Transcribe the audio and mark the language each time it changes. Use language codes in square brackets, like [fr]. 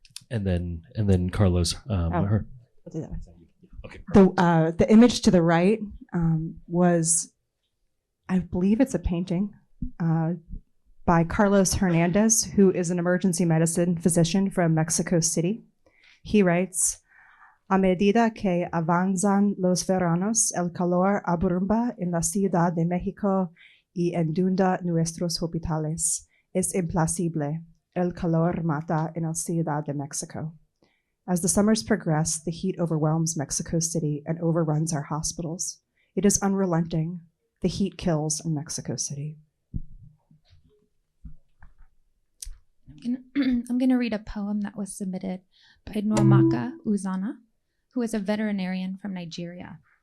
[en] And then Carlos, her. I'll do that. Okay. The image to the right was, I believe it's a painting by Carlos Hernandez, who is an emergency medicine physician from Mexico City. He writes, [es] a medida que avanzan los veranos, el calor abruma en la Ciudad de México y inunda nuestros hospitales. Es implacable. El calor mata en la Ciudad de Mexico. [en] As the summers progress, the heat overwhelms Mexico City and overruns our hospitals. It is unrelenting. The heat kills in Mexico City. I'm going to read a poem that was submitted by Normaka Uzana, who is a veterinarian from Nigeria.